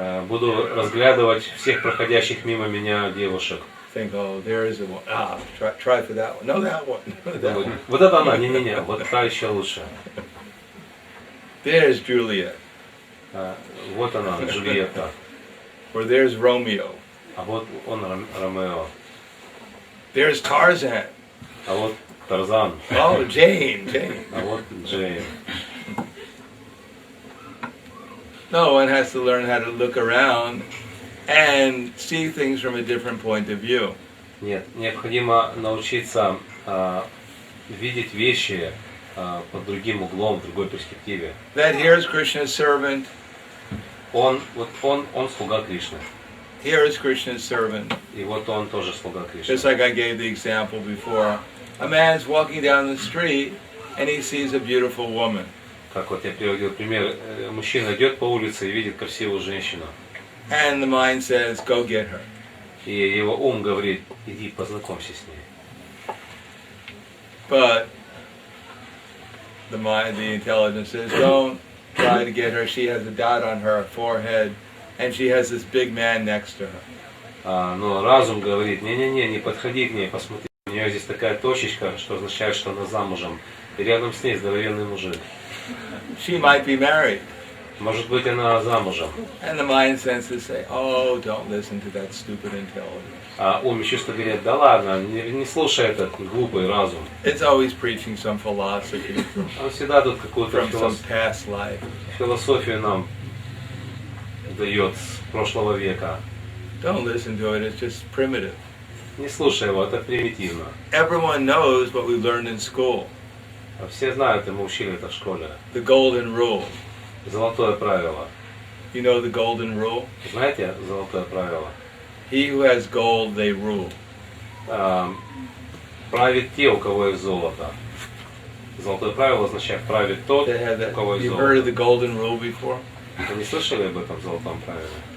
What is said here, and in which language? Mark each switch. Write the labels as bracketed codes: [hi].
[ru] Буду разглядывать всех проходящих мимо меня девушек. [en] Think, oh, there is a one. Try for that one. No, that one. That one. [ru] Вот это она, не-не-не, вот та еще лучше. [en] There's Juliet. [ru] Вот она, Джульетта. [en] Or there's Romeo. [ru] А вот он, Ромео. [en] There's Tarzan. [ru] А вот Тарзан. [en] Oh, Jane. [ru] А вот Джейн. [en] No, one has to learn how to look around and see things from a different point of view. [ru] Нет, необходимо научиться видеть вещи под другим углом, в другой перспективе. [en] That here's Krishna's servant. [ru] Он слуга Кришны. [en] Here is Krishna's servant. [ru] И вот он тоже слуга Кришны. [en] Just like I gave the example before. A man's walking down the street and he sees a beautiful woman. [ru] Как вот я приводил пример, мужчина идет по улице и видит красивую женщину. [en] And the mind says, go get her. [ru] И его ум говорит, иди познакомься с ней. [en] But the mind, the intelligence says, don't try to get her. She has a dot on her forehead and she has this big man next to her. [ru] Но разум говорит, не подходи к ней, посмотри, у нее здесь такая точечка, что означает, что она замужем. И рядом с ней здоровенный мужик. [en] She might be married. [ru] Может быть, она замужем. [en] And the mind senses say, oh, don't listen to that stupid intelligence. [ru] А ум и чувства говорят, да ладно, не слушай этот глупый разум. [en] It's always preaching some philosophy [ru] Он всегда тут какую-то [en] from some past life. [ru] философию нам дает с прошлого века. [en] Don't listen to it, it's just primitive. [ru] Не слушай его, это примитивно. [en] Everyone knows what we learned in school. [ru] А все знают, и мы учили это в школе. [en] The golden rule. [ru] Золотое правило. [en] You know the golden rule? [ru] Знаете золотое правило? [en] He who has gold, they rule. [ru] Правит те, у кого есть золото. Золотое правило означает правит тот, у кого есть [en] You've heard of [ru] золото. [en] the golden rule before? [ru] Вы не слышали об этом золотом правиле?